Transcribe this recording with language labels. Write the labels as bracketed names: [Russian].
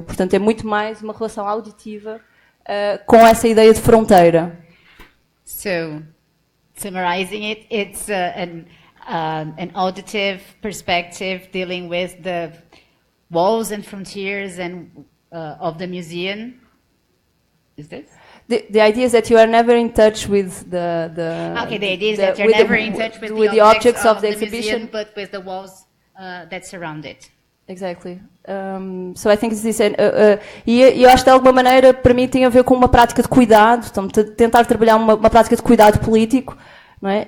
[Portuguese] Portanto, é muito mais uma relação auditiva com essa ideia de fronteira. [English] So, summarizing it, it's an auditive perspective dealing with the walls and frontiers and of the museum. Is this? The idea is that you are never in touch with the Okay, the idea is that you're never in touch with the objects of the exhibition, but with the walls that surround it. Exactly. So I think it's this. [Portuguese] E eu acho que de alguma maneira, para mim, tem a ver com uma prática de cuidado, então, tentar trabalhar uma prática de cuidado político, não é?